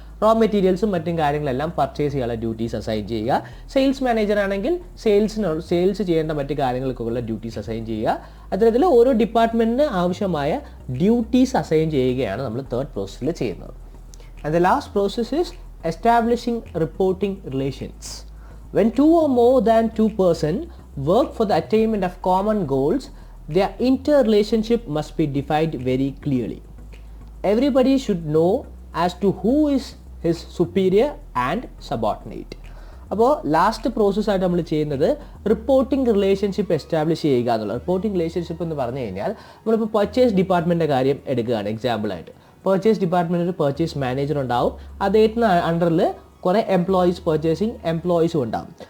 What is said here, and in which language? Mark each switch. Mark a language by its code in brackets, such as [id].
[ml] Raw മെറ്റീരിയൽസും മറ്റും കാര്യങ്ങളെല്ലാം purchase ചെയ്യാനുള്ള ഡ്യൂട്ടീസ് അസൈൻ ചെയ്യുക. സെയിൽസ് മാനേജർ ആണെങ്കിൽ സെയിൽസ് ചെയ്യേണ്ട മറ്റു കാര്യങ്ങൾക്കുള്ള ഡ്യൂട്ടീസ് അസൈൻ ചെയ്യുക. അത്തരത്തിൽ ഓരോ ഡിപ്പാർട്ട്മെന്റിന് ആവശ്യമായ ഡ്യൂട്ടീസ് അസൈൻ ചെയ്യുകയാണ് നമ്മൾ തേർഡ് പ്രോസസ്സിൽ ചെയ്യുന്നത്. [en] And the last process is establishing reporting relations. When two or more than two persons work for the attainment of common goals, their interrelationship must be defined very clearly. Everybody should know as to who is his superior and subordinate. [ml] അപ്പോൾ last പ്രോസസ്സായിട്ട് നമ്മൾ ചെയ്യുന്നത് reporting relationship establish ചെയ്യുക എന്നുള്ളത്. Reporting relationship എന്ന് പറഞ്ഞു കഴിഞ്ഞാൽ നമ്മളിപ്പോൾ purchase ഡിപ്പാർട്ട്മെൻറ്റിൻ്റെ കാര്യം എടുക്കുകയാണ് എക്സാമ്പിളായിട്ട്. പർച്ചേസ് ഡിപ്പാർട്ട്മെൻറ്റിൽ പർച്ചേസ് മാനേജർ ഉണ്ടാവും. അദ്ദേഹത്തിന് അണ്ടറിൽ കുറേ പർച്ചേസിങ് എംപ്ലോയീസും ഉണ്ടാകും.